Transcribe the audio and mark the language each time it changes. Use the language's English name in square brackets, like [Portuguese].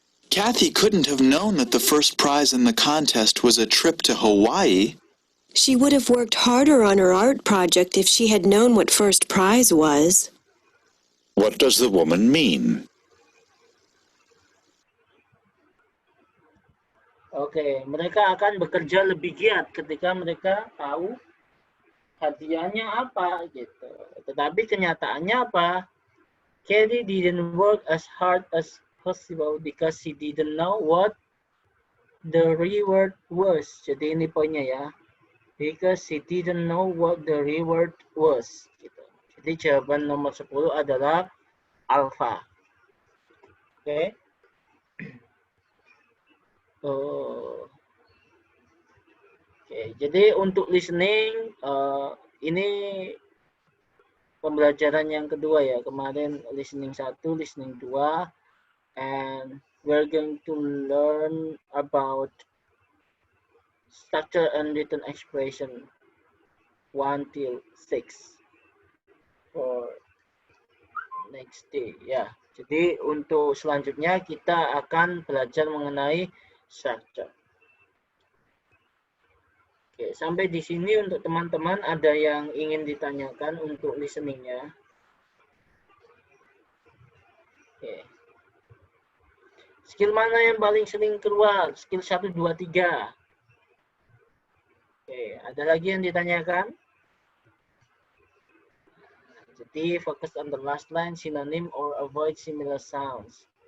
[English] Kathy couldn't have known that the first prize in the contest was a trip to Hawaii. She would have worked harder on her art project if she had known what first prize was. What does the woman mean? [Indonesian] Oke, mereka akan bekerja lebih giat ketika mereka tahu hadiahnya apa gitu. Tetapi kenyataannya apa? [English] Katie didn't work as hard as possible because she didn't know what the reward was. [Indonesian] Jadi ini poinnya ya. [English] Because she didn't know what the reward was. [Indonesian] Gitu. Jadi jawaban nomor 10 adalah alpha. Oke. Oke, jadi untuk listening ini pembelajaran yang kedua ya. [English] Kemarin listening 1, listening 2, and we're going to learn about structure and written expression 1 till 6 for next day ya. [Indonesian] Jadi untuk selanjutnya kita akan belajar mengenai structure. Oke, sampai di sini untuk teman-teman ada yang ingin ditanyakan untuk listeningnya. Oke. Skill mana yang paling sering keluar? Skill 1, 2, 3. Oke, ada lagi yang ditanyakan? Jadi fokus [English] on the last line, synonym or avoid similar sounds.